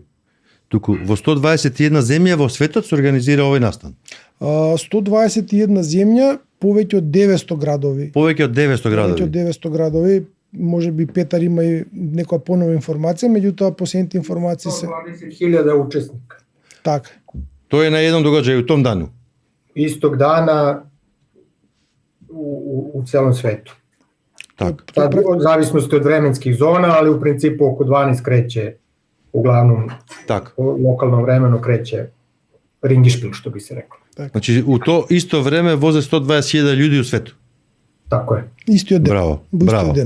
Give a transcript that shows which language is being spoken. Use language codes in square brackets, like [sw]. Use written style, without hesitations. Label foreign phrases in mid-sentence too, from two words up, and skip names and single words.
[mk] Туку во 121 земја во светот се организира овој настан. 121 земја, повеќе од 900 градови. Повеќе од 900 градови. Може би Петар има и некоја понова информација, меѓутоа последните информации се 120.000 учесника. Така. Тоа е на еден догаѓај [sr] у том дану. Истог дана у целом свету. Так. Од зависности од временских зона, али у принципу око 12 креće, углавном так. Локално времено креće рингишпил, што би се рекло. Значи, у то исто време возе 120.000 луѓе у свету. [mk] Така е. Истиот ден. Браво. Ден.